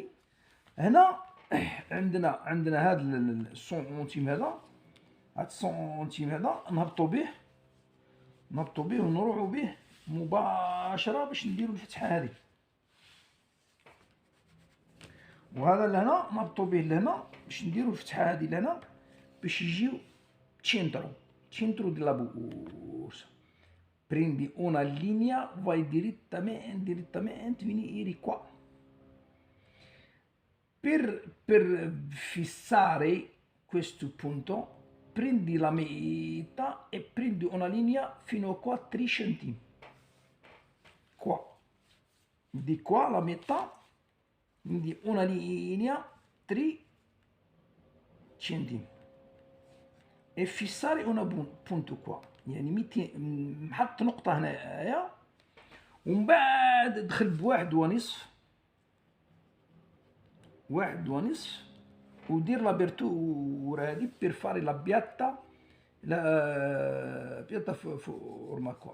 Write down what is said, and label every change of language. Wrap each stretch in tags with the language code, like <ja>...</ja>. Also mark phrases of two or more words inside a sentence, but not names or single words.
<ar>هنا عندنا هاد السنتيم هذا، هاد السنتيم هذا نهبطو به ونروحو به مباشرة باش نديرو الفتحة هذه. وهذا لهنا نهبطو به لهنا باش نديرو الفتحة هذه لهنا باش يجيو</ar> <it>centro della borsa. Prendi una linea, vai direttamente vieni qua. Per fissare questo punto, prendi la metà e prendi una linea fino a qua 3 cm. Qua. Di qua la metà, quindi una linea 3 cm. E fissare una punto qua.</it> <ar>يعني 200 نحط نقطة هنايا ومن بعد دخل بواحد ونصف ودير لابرتور هادي</ar> <it>per fare la piatta forma qua.</it>